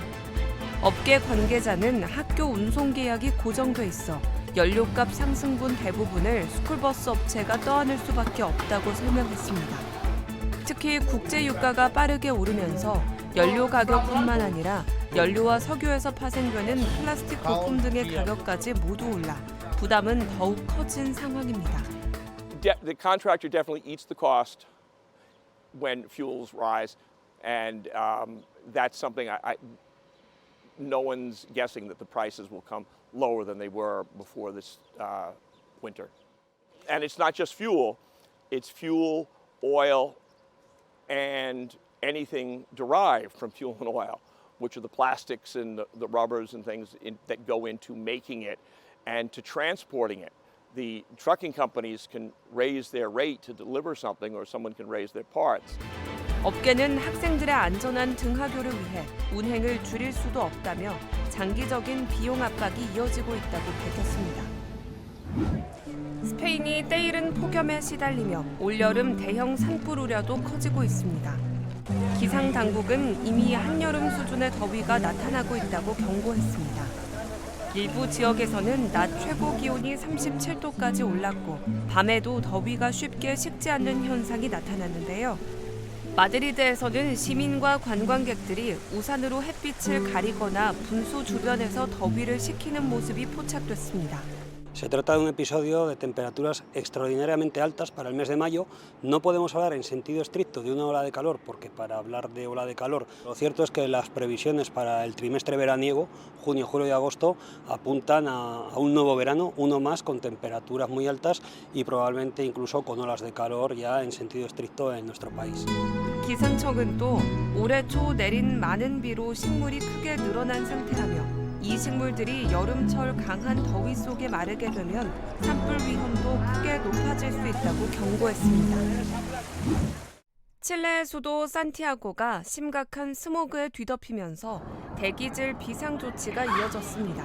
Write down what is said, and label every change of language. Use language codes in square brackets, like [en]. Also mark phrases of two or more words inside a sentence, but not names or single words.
[ko] 업계 관계자는 학교 운송 계약이 고정돼 있어 연료값 상승분 대부분을 스쿨버스 업체가 떠안을 수밖에 없다고 설명했습니다. 특히 국제유가가 빠르게 오르면서 연료 가격뿐만 아니라 연료와 석유에서 파생되는 플라스틱 부품 등의 가격까지 모두 올라 부담은 더욱 커진 상황입니다. [en] The contractor definitely eats the cost when fuels rise, and that's something no one's guessing that the prices will come lower than they were before this winter. And it's not just fuel; it's fuel, oil, and anything derived from fuel and oil, which are the plastics and the rubbers and things that go into making it and to transporting it. The trucking companies can raise their rate to deliver something, or someone can raise their parts. [ko] 업계는 학생들의 안전한 등하교를 위해 운행을 줄일 수도 없다며 장기적인 비용 압박이 이어지고 있다고 밝혔습니다. 스페인이 때이른 폭염에 시달리며 올여름 대형 산불 우려도 커지고 있습니다. 기상 당국은 이미 한여름 수준의 더위가 나타나고 있다고 경고했습니다. 일부 지역에서는 낮 최고 기온이 37도까지 올랐고 밤에도 더위가 쉽게 식지 않는 현상이 나타났는데요. 마드리드에서는 시민과 관광객들이 우산으로 햇빛을 가리거나 분수 주변에서 더위를 식히는 모습이 포착됐습니다. [es] Se trata de un episodio de temperaturas extraordinariamente altas para el mes de mayo. No podemos hablar en sentido estricto de una ola de calor, porque para hablar de ola de calor, lo cierto es que las previsiones para el trimestre veraniego, junio, julio y agosto, apuntan a un nuevo verano, uno más con temperaturas muy altas y probablemente incluso con olas de calor ya en sentido estricto en nuestro país. [ko] 기상청은 또 올해 초 내린 많은 비로 식물이 크게 늘어난 상태라며 이 식물들이 여름철 강한 더위 속에 마르게 되면 산불 위험도 크게 높아질 수 있다고 경고했습니다. 칠레의 수도 산티아고가 심각한 스모그에 뒤덮이면서 대기질 비상 조치가 이어졌습니다.